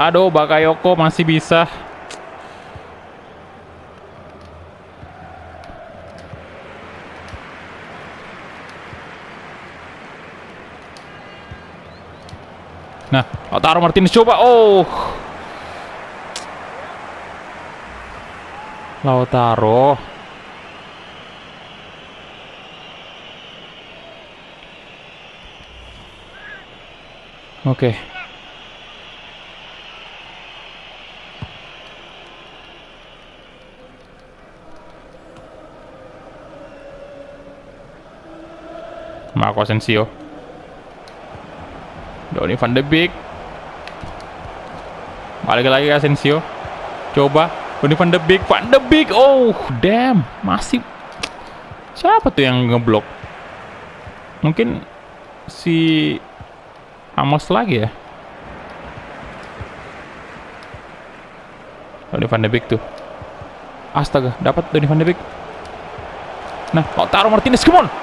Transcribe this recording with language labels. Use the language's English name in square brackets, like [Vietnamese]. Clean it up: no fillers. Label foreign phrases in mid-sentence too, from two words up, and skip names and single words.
[Indonesian] Aduh, Bakayoko masih bisa. Nah, Lautaro Martinez coba. Oh, Lautaro. Oke. Marco Asensio. Donny van de Beek. Balik lagi Asensio. Coba Donny van de Beek. Van de Beek. [English] Oh, damn. [Indonesian] Masih. Siapa tuh yang ngeblok? Mungkin si Amos lagi ya. Donny van de Beek tuh. Astaga, dapat Donny van de Beek. Nah, Lautaro Martinez, [English] come on.